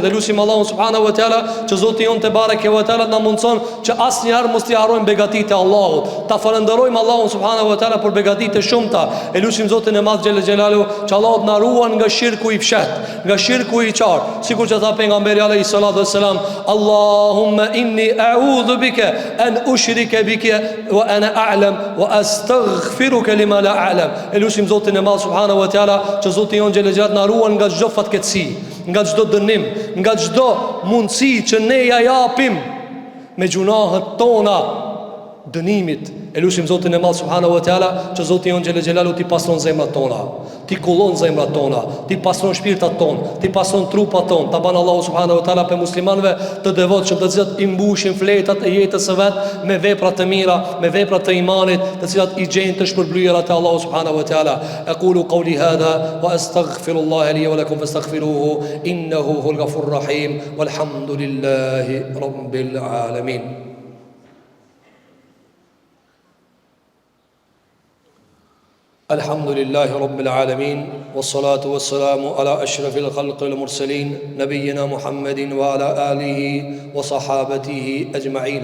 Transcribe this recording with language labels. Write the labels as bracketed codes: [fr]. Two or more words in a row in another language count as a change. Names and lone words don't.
[sq] E lutim Allahun [ar] سبحانه وتعالى [sq] që Zoti jon [ar] تبارك وتعالى [sq] na mundson që asnjëherë mos t'i harrojmë begatitë e Allahut. Ta falenderojmë Allahun [ar] سبحانه وتعالى [sq] për begatitë shumëta. E lutim Zotin e Madh [ar] جل جلاله [sq] që Allahu na ruan nga shirku i fshat, nga shirku i qartë, sikur që tha pejgamberi [ar] عليه الصلاة والسلام, اللهم إني أعوذ بك أن أشرك بك وأنا أعلم وأستغفرك لما لا أعلم. [sq] E lutim Zotin e Madh [ar] سبحانه وتعالى [sq] që Zoti jon [ar] جل جلاله [sq] na ruan nga çdo fatkeqësi, nga çdo dënim, nga çdo mundësi që ne ja japim me gjunahet tona dënimit. E lutim Zotin e Madh [ar] سبحانه وتعالى [sq] që Zoti jon [ar] جل جلاله [sq] ti pastron zemrat tona, ti kullon zemrat tona, ti pastron shpirtat tona, ti pastron trupat tona. Ta ban Allahu [ar] سبحانه وتعالى [sq] pe muslimanëve të devotshëm, të cilët i mbushin fletat e jetës së vet me vepra të mira, me vepra të imanit, të cilat i gjejnë të shpërblyera te Allahu [ar] سبحانه وتعالى. أقول قولي هذا وأستغفر الله لي ولكم فاستغفروه إنه هو الغفور الرحيم والحمد لله رب العالمين. الحمد لله رب العالمين والصلاة والسلام على أشرف الخلق المرسلين نبينا محمد وعلى آله وصحابته أجمعين.